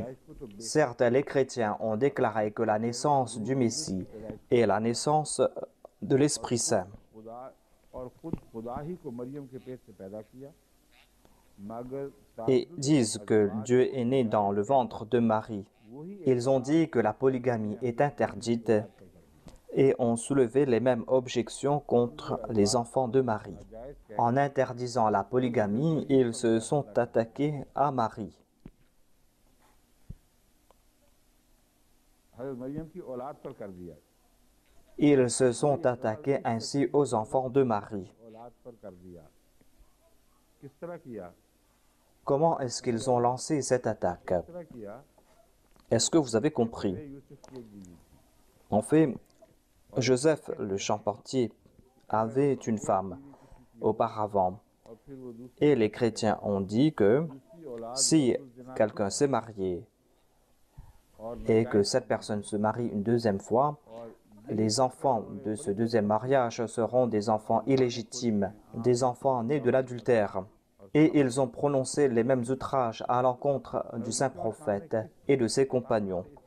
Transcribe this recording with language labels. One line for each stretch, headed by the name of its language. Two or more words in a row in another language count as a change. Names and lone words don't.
French: Certes, les chrétiens ont déclaré que la naissance du Messie est la naissance de l'Esprit Saint.
Urdu: خدا اور خود خدا ہی کو مریم کے پیٹ سے پیدا کیا مگر
French: et disent que Dieu est né dans le ventre de Marie. Ils ont dit que la polygamie est interdite et ont soulevé les mêmes objections contre les enfants de Marie. En interdisant la polygamie, ils se sont attaqués à Marie.
Urdu: حضرت مریم کی اولاد پر کر دیا
French: Ils se sont attaqués ainsi aux enfants de Marie.
Urdu: اولاد پر کر دیا کس طرح کیا
French: Comment est-ce qu'ils ont lancé cette attaque?
Urdu: کس طرح کیا
French: Est-ce que vous avez compris?
Urdu: یوسف کی ایک بیوی
French: En fait, Joseph, le charpentier, avait une femme auparavant.
Urdu: اور پھر وہ دوسری
French: Et les chrétiens ont dit que
Urdu: औलाद
French: si quelqu'un s'est marié et que cette personne se marie une deuxième fois, les enfants de ce deuxième mariage seront des enfants illégitimes, des enfants nés de l'adultère. Et ils ont prononcé les mêmes outrages à l'encontre du saint prophète et de ses compagnons.